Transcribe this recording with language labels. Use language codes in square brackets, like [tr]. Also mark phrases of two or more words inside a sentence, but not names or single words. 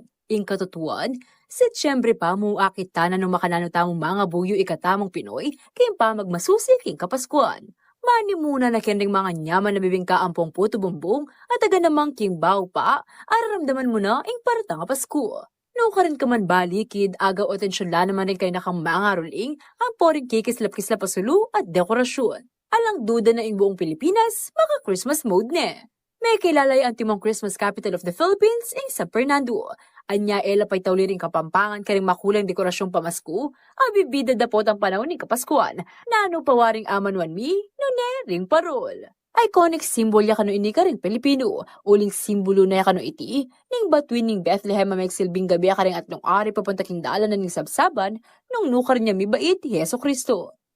[pam] Ing katutuan, Setyembre pa mo akit tanan ng makanano mga buyo ikatamong Pinoy king pamagmasusi king kapaskuan. Mani muna na kending mga nyaman na bibingka ampong puto bumbong at aga namang king bao pa, araramdaman mo na ing parta nga Pasko. No ka rin ka man balikid, aga o tensyon la naman rin kayo nakang mga ruling ang poring kikislap-kislap pasulu at dekorasyon. Alang duda na ing buong Pilipinas, maka [en] Christmas mode [pam] ne. May kilalay ang timong [en] Christmas capital of the Philippines [pam] ing San Fernando. Anya ela pa'y tauliring kapampangan karing makulang dekorasyong pamasko, abibida dapot ang panahon ni Kapaskuan, na ano pawaring amanwan mi, no ne ring parol. [en] Iconic symbol [pam] ya kano ini karing Pilipino, uling simbolo na ya kano iti, ning batuin ning Bethlehem may silbing gabi karing atlong ari papunta king dalan na ning sabsaban, nung nukar niya mi bait Yeso Kristo.